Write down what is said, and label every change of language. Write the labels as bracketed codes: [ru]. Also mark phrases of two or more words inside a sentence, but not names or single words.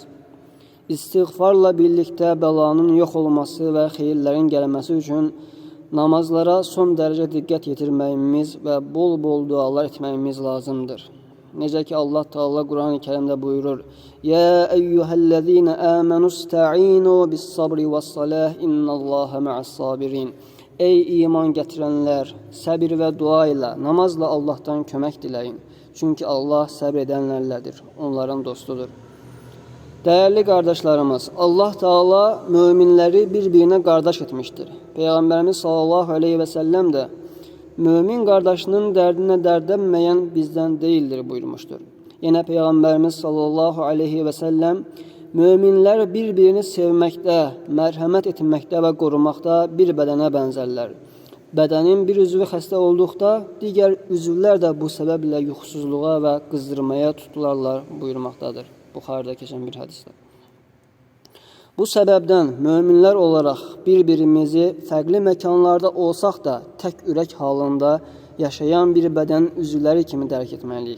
[az] İstiğfarla birlikdə bəlanın yox olması və xeyirlərin gəlməsi üçün namazlara son dərəcə diqqət yetirməyimiz və bol-bol dualar etməyimiz lazımdır. Necə ki Allah Teala Quran-ı Kərimdə buyurur: [ar] "يا أيها الذين آمنوا استعينوا بالصبر والصلاة إن الله مع الصابرين." [az] Ey iman gətirənlər, səbir və dua ilə, namazla Allahdan kömək diləyin. Çünki Allah səbr edənlərlədir, onların dostudur. [tr] Değerli kardeşlerimiz, Allah Teala müminleri birbirine kardeş etmiştir. Peygamberimiz [ar] صلى الله عليه وسلم [tr] de mümin kardeşinin derdine derdenmeyen bizden değildir buyurmuştur. Yine Peygamberimiz [ar] صلى الله عليه وسلم [tr] müminler birbirini sevmekte, merhamet etmekte ve korumakta bir bedene benzerler. [az] Bedenin bir üzvü xəstə olduqda diğer üzvlər də bu səbəblə yuxusuzluğa və qızdırmaya tutularlar buyurmaqdadır. Buxarıda keçən bir hədisdə. Bu səbəbdən möminlər olaraq bir-birimizi fərqli məkanlarda olsaq da tək ürək halında yaşayan bir bədən üzvləri kimi dərk etməliyik.